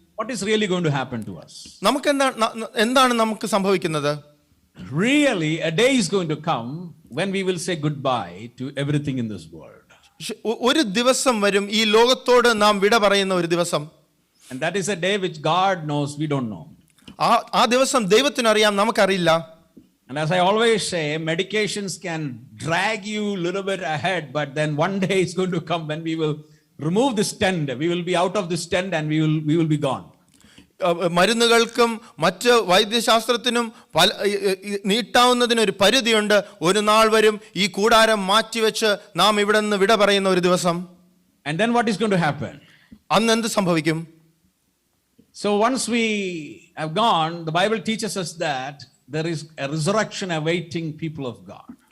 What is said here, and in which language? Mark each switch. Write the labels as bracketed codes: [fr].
[en] what is really going to happen to us? [ml] എന്താണ് നമുക്ക് സംഭവിക്കുന്നത്? [en] Really, a day is going to come when we will say goodbye to everything in this world. [ml] ഒരു ദിവസം വരും, ഈ ലോകത്തോട് നാം വിട പറയുന്ന ഒരു ദിവസം. [en] And that is a day which God knows, we don't know. [ml] ആ ദിവസം ദൈവത്തിനറിയാം, നമുക്കറിയില്ല. [en] And as I always say, medications can drag you a little bit ahead, but then one day it's going to come when we will remove this tent. We will be out of this tent and we will be gone. [ml] മരുന്നുകൾക്കും മറ്റ് വൈദ്യശാസ്ത്രത്തിനും നീട്ടാവുന്നതിന് ഒരു പരിധിയുണ്ട്. ഒരു നാൾ വരും ഈ കൂടാരം മാറ്റിവെച്ച് നാം ഇവിടെ നിന്ന് വിട പറയുന്ന ഒരു ദിവസം. [en] And then what is going to happen? [ml] അന്ന് എന്ത് സംഭവിക്കും? [en] So once we have gone, the Bible teaches us that there is a resurrection awaiting people of God.